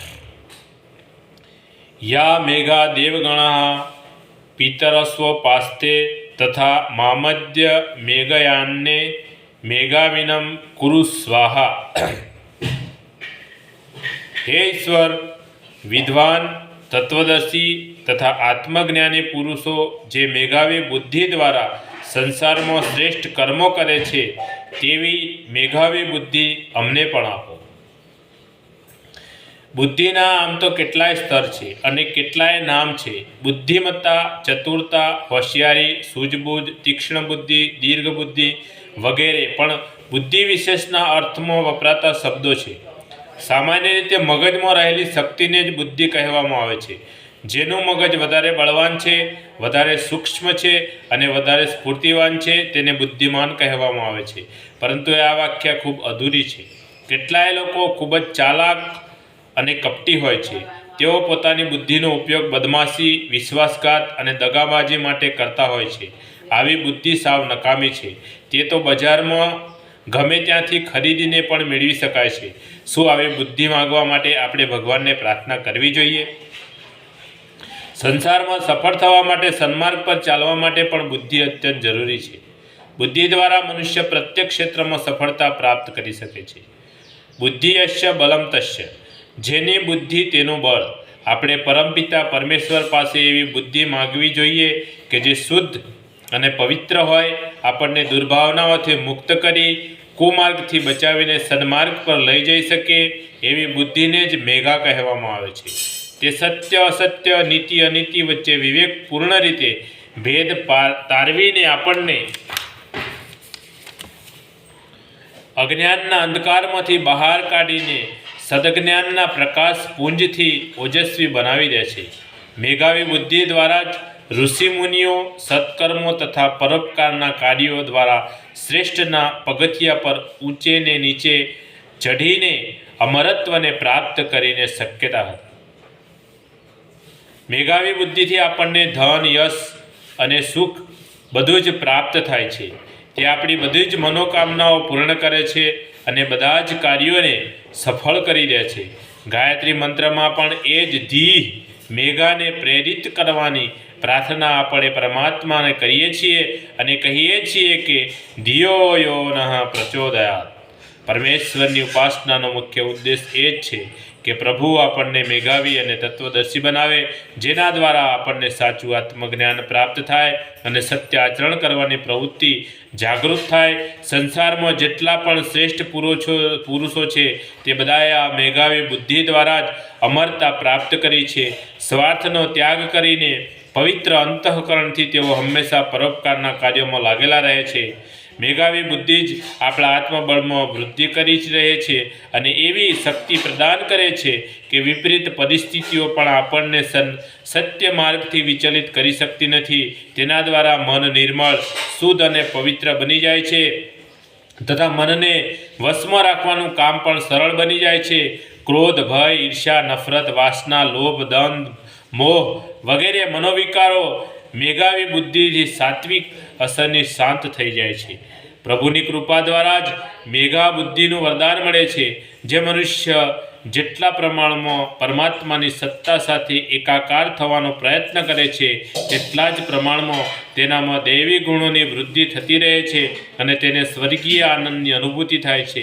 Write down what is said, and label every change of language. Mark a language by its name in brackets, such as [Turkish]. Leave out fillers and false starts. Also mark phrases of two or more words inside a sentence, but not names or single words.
[Sanskrit] या मेघा देवगणः पितरस्वोपास्ते तथा मामद्य मेघयान्ने मेघाविनं कुरु स्वाहा। [Gujarati] હે ઈશ્વર, વિદ્વાન તત્વદર્શી તથા આત્મજ્ઞાની પુરુષો જે મેઘાવી બુદ્ધિ દ્વારા સંસાર માં શ્રેષ્ઠ કર્મોં કરે છે તેવી મેઘાવી બુદ્ધિ અમને પણ આપો। બુદ્ધિના આમ તો કેટલાય સ્તર છે અને કેટલાય નામ છે। બુદ્ધિમત્તા, ચતુરતા, હોશિયારી, સૂઝબૂઝ, તીક્ષ્ણ બુદ્ધિ, દીર્ઘ બુદ્ધિ વગેરે પણ બુદ્ધિ વિશેષના અર્થમાં વપરાતા શબ્દો છે। સામાન્ય રીતે મગજ માં રહેલી શક્તિ ને જ બુદ્ધિ કહેવામાં આવે છે। જેનું મગજ વધારે બળવાન છે, વધારે સૂક્ષ્મ છે અને વધારે સ્ફૂર્તિવાન છે તેને બુદ્ધિમાન કહેવામાં આવે છે। પરંતુ આ વ્યાખ્યા ખૂબ અધૂરી છે। કેટલાય લોકો ખૂબ જ ચાલાક અને કપટી હોય છે। તેઓ પોતાની બુદ્ધિનો ઉપયોગ બદમાશી, વિશ્વાસઘાત અને દગાબાજી માટે કરતા હોય છે। આવી બુદ્ધિ સાવ નકામી છે। તે તો બજારમાં ગમે ત્યાંથી ખરીદીને પણ મેળવી શકાય છે। શું આવી બુદ્ધિ માંગવા માટે આપણે ભગવાનને પ્રાર્થના કરવી જોઈએ? સંસારમાં સફળ થવા માટે, સન્માર્ગ પર ચાલવા માટે પણ બુદ્ધિ અત્યંત જરૂરી છે। બુદ્ધિ દ્વારા મનુષ્ય પ્રત્યેક ક્ષેત્રમાં સફળતા પ્રાપ્ત કરી શકે છે। [Sanskrit] बुद्धि यस्य बलम तस्य, [Gujarati] જેની બુદ્ધિ તેનું બળ। આપણે પરમપિતા પરમેશ્વર પાસે એવી બુદ્ધિ માંગવી જોઈએ કે જે શુદ્ધ અને પવિત્ર હોય, આપણને દુર્ભાવનાઓથી મુક્ત કરી કુમાર્ગથી બચાવીને સન્માર્ગ પર લઈ જઈ શકે એવી બુદ્ધિને જ મેઘા કહેવામાં આવે છે। તે સત્ય અસત્ય, નીતિ અનીતિ વચ્ચે વિવેકપૂર્ણ રીતે ભેદ તારવીને આપણને અજ્ઞાનના અંધકારમાંથી બહાર કાઢીને સદ્જ્ઞાનના પ્રકાશ પુંજથી ઓજસ્વી બનાવી દે છે। મેઘાવી બુદ્ધિ દ્વારા જ ઋષિ મુનિઓ સત્કર્મો તથા પરોપકારના કાર્યો દ્વારા શ્રેષ્ઠના પગથિયા પર ઊંચે ને નીચે ચઢીને અમરત્વને પ્રાપ્ત કરીને શક્યતા હતી। મેઘાવી બુદ્ધિ થી આપણને ધન, યશ અને સુખ બધું જ પ્રાપ્ત થાય છે। તે આપણી બધી જ મનોકામનાઓ પૂર્ણ કરે છે અને બધા જ કાર્યોને સફળ કરી દે છે। ગાયત્રી મંત્રમાં પણ એ જ ધી મેઘાને પ્રેરિત કરવાની પ્રાર્થના આપણે પરમાત્માને કરીએ છીએ અને કહીએ છીએ કે [Sanskrit] धियो यो नः प्रचोदयात्। [Gujarati] પરમેશ્વરની ઉપાસનાનો મુખ્ય ઉદ્દેશ્ય એ જ છે કે પ્રભુ આપણને મેઘાવી અને તત્વદર્શી બનાવે, જેના દ્વારા આપણને સાચું આત્મજ્ઞાન પ્રાપ્ત થાય અને સત્ય આચરણ કરવાની પ્રવૃત્તિ જાગૃત થાય। સંસારમાં જેટલા પણ શ્રેષ્ઠ પુરુષો છે તે બધાએ આ મેઘાવી બુદ્ધિ દ્વારા જ અમરતા પ્રાપ્ત કરી છે। સ્વાર્થનો ત્યાગ કરીને પવિત્ર અંતઃકરણથી તેઓ હંમેશા પરોપકારના કાર્યોમાં લાગેલા રહે છે। મેઘાવી બુદ્ધિ જ આપણા આત્મબળમાં વૃદ્ધિ કરી જ રહે છે અને એવી શક્તિ પ્રદાન કરે છે કે વિપરીત પરિસ્થિતિઓ પણ આપણને સત્ય માર્ગથી વિચલિત કરી શકતી નથી। તેના દ્વારા મન નિર્મળ, શુદ્ધ અને પવિત્ર બની જાય છે તથા મનને વશમાં રાખવાનું કામ પણ સરળ બની જાય છે। ક્રોધ, ભય, ઈર્ષ્યા, નફરત, વાસના, લોભ, દંભ, મોહ વગેરે મનોવિકારો મેઘાવી બુદ્ધિ સાત્વિક અસરની શાંત થઈ જાય છે। પ્રભુની કૃપા દ્વારા જ મેઘા બુદ્ધિનું વરદાન મળે છે। જે મનુષ્ય જેટલા પ્રમાણમાં પરમાત્માની સત્તા સાથે એકાકાર થવાનો પ્રયત્ન કરે છે તેટલા જ પ્રમાણમાં તેનામાં દૈવી ગુણોની વૃદ્ધિ થતી રહે છે અને તેને સ્વર્ગીય આનંદની અનુભૂતિ થાય છે।